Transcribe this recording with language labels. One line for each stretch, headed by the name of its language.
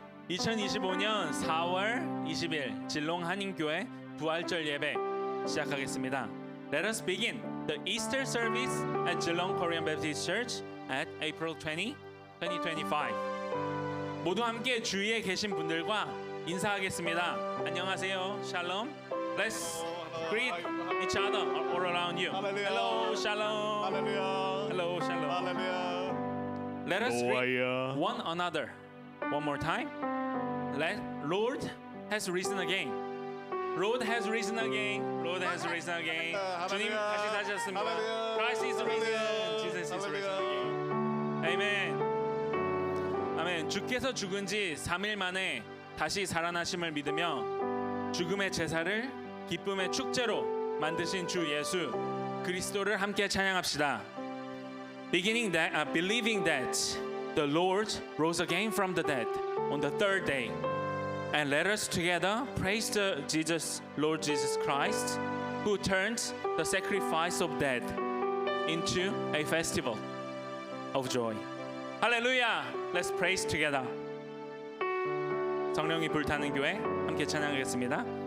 Korean: 2025년 4월 20일 진롱 한인교회 부활절 예배 시작하겠습니다.
English: Let us begin the Easter service at Geelong Korean Baptist Church at April 20, 2025.
Korean: 모두 함께 주위에 계신 분들과 인사하겠습니다. 안녕하세요. Shalom.
English: Let's greet each other all around you. Hello, Shalom. Hello, Shalom. Let us greet one another one more time. Lord has risen again. Lord has risen again. Lord has risen again.
Korean: 주님 다시 사셨습니다.
English: Christ is risen. Jesus is risen again. Amen. 아멘.
Korean: 주께서 죽은 지 3일 만에 다시 살아나심을 믿으며 죽음의 제사를 기쁨의 축제로 만드신 주 예수 그리스도를 함께 찬양합시다.
English: Believing that the Lord rose again from the dead on the third day. And let us together praise the Lord Jesus Christ, who turned the sacrifice of death into a festival of joy. Hallelujah! Let's praise together.
Korean: 성령이 불타는 교회 함께 찬양하겠습니다.